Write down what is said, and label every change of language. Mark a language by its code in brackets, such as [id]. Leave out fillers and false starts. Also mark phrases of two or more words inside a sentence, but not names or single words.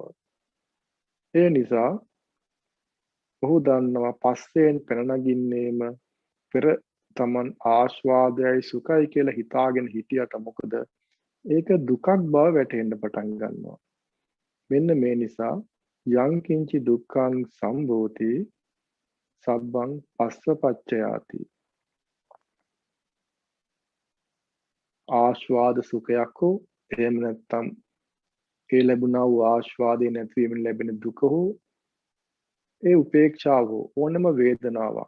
[si] ඒ නිසා ඔහු දන්නවා පස්සෙන් පැන නගින්නේම පෙර තමන් ආස්වාදයයි සුඛයි කියලා හිතාගෙන හිටියට මොකද ඒක දුකක් බව වැටහෙන්න පටන් ගන්නවා. මෙන්න මේ නිසා [pi] යං කිංචි දුක්ඛං සම්භෝති සබ්බං පස්සපච්චයාති. [si] ආස්වාද සුඛයක් හෝ එහෙම නැත්නම් ඒ ලැබුණා වූ ආස්වාදේ නැතිවීමෙන් ලැබෙන දුක හෝ ඒ උපේක්ෂාව ඕනම වේදනාවක්.